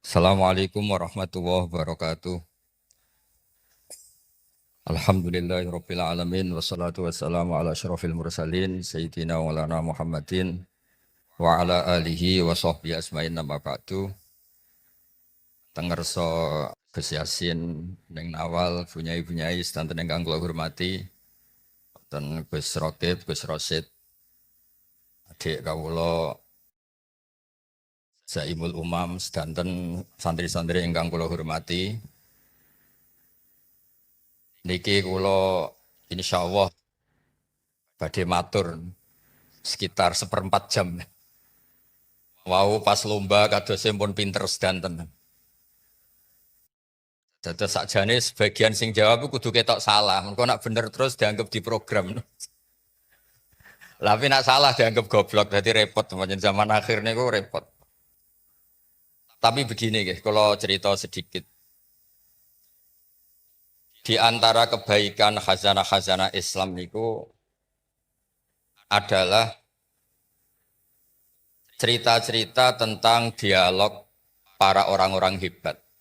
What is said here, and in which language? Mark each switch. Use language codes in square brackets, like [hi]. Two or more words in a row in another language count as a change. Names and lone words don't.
[ar] السلام عليكم ورحمة الله وبركاته. الحمد لله رب العالمين والصلاة والسلام على أشرف المرسلين سيدنا ولنا محمد وعلى آله وصحبه أجمعين أما بعد. [jv] Tengerso Gus Yasin ning awal bunyai-bunyai sedanten ingkang kula hormati ten Gus Rokib, Gus Rosid, adik kawula Zaimul Umam sedanten santri-santri ingkang kula hormati. Niki kula insyaallah badhe matur sekitar seperempat jam. Wau pas lomba kados pun pinter sedanten. Dados sakjane sebagian sing jawab kudu ketok salah. Engko nak bener terus dianggap diprogram. Tapi nak salah dianggap goblok, jadi repot teman zaman akhir niku repot. [id] Tapi begini guys, kalau cerita sedikit. Di antara kebaikan khazanah-khazanah Islam niku adalah cerita-cerita tentang dialog para orang-orang hebat.